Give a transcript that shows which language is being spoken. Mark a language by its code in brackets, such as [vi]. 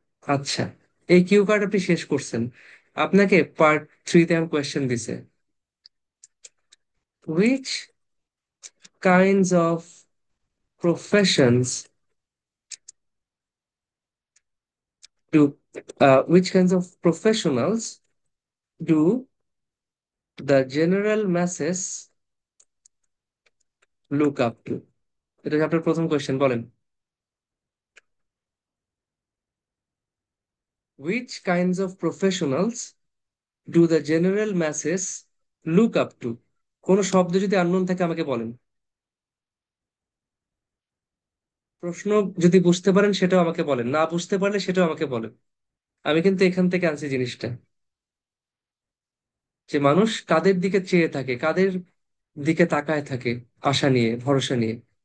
[bn] আচ্ছা, এই cue card আপনি শেষ করছেন। আপনাকে পার্ট 3-তে আমি কোয়েশ্চেন দিছে, [en] Which kinds of professions do which kinds of professionals do the general masses look up to? [bn] এটা হচ্ছে আপনার প্রথম কোয়েশ্চেন, বলেন। [en] Which kinds of professionals do the general masses look up to? [bn] কোন শব্দ যদি আননোন থাকে আমাকে বলেন। প্রশ্ন যদি বুঝতে পারেন সেটাও আমাকে বলেন, না বুঝতে পারলে সেটাও আমাকে বলেন। আমি কিন্তু এখান থেকে আনছি জিনিসটা, যে মানুষ কাদের দিকে চেয়ে থাকে, কাদের দিকে তাকায় থাকে, আশা নিয়ে, ভরসা নিয়ে।